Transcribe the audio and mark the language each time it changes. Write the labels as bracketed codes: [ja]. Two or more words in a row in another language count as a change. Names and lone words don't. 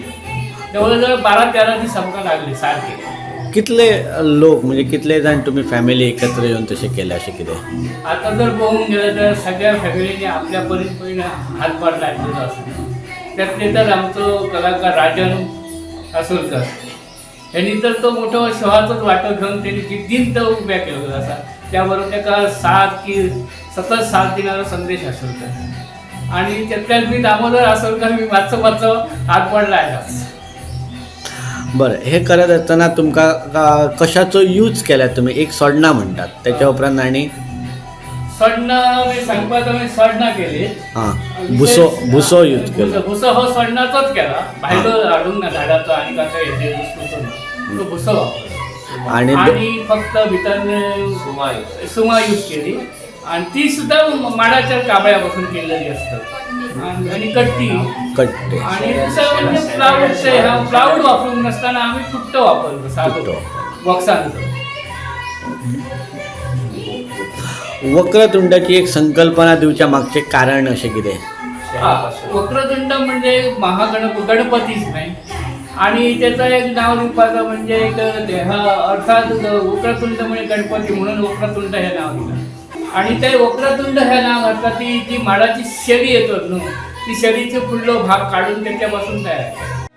[kok] जवळ जवळ 12-13 दीस आमकां लागले सारखे. कितले लोक म्हणजे कितले जाण तुम्ही फॅमिली एकत्र येऊन तशें केले अशें कितें? आता जर पळोवंक गेलं तर सगळ्या फॅमिलीने आपल्या परीन हातभार लायलेलो आसा. त्यातले तर आमचो कलाकार राजन आसोलकर यांनी तर तो मोठो शोहाचोच वाटो घेऊन त्यांनी जिद्दीन तो उभ्या केलेलो आसा. त्याबरोबर ताका सतत साथ दिणारो संदेश आसोलकर आणि त्यातल्यान मी दामोदर आसोलकर मी मातसो हातभार लायला. बरं, हे करत असताना तुमकां कशाचो यूज केला तुम्ही? एक सोडणा म्हणटात, त्याच्या उपरांत आनी सोडणं मी सांगपाक आमी सोडणा केली. भुसो यूज केलो. भुसो हो सोडणाचोच केला, भायलो हाडूंक ना झाडाचो आणि कसो हेजे वस्तूचो ना. तो भुसो वापरलो आणि फक्त भितर सुमा यूज केली आणि ती सुद्धा माडाच्या काबळ्यापासून केलेली असतात. आणि कट्टी आणि दुसरं म्हणजे प्लाऊड वापरून नसताना आम्ही फुट्टो वापरतो साधो बॉक्सांचो. वक्रतुंडाची एक संकल्पना दिवच्या मागचे कारण अशें कितें? [mr] वक्रतुंड म्हणजे गणपतीच नाही आणि त्याचं एक नाव दिवपाचं म्हणजे एक अर्थात वक्रतुंड म्हणजे गणपती म्हणून वक्रतुंड हे नाव दिलं. [kok] आणि ते वक्रतुंड हे नाव घातला ती जी माडाची शेरी येतो न्हू, ती शेरीचे फुडलो भाग काढून त्याच्यापासून तयार.